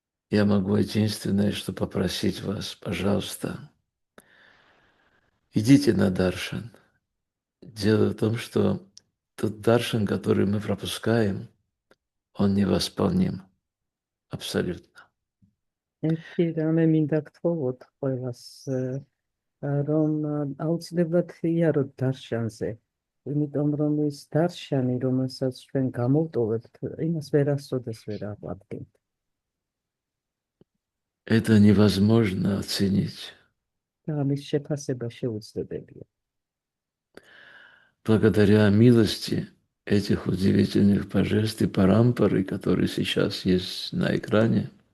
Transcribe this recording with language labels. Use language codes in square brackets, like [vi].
[ru] Я могу единственное, что попросить вас, пожалуйста, идите на даршан. Дело в том, что тот даршан, который мы пропускаем, он невосполним. Абсолютно. [ka] ერთი რამე მინდა გთხოვოთ ყველას, რომ აუცილებლად იაროთ დარშანზე. იმიტომ რომ ეს დარშანი, რომელსაც ჩვენ გამოვტოვებთ, იმას ვერასოდეს ვერ აღვადგინთ. [ru] Это невозможно оценить. [ka] და ამის შეფასება შეუძლებელია. [ru] благодаря милости этих удивительных божеств и парампары, которые сейчас есть на экране,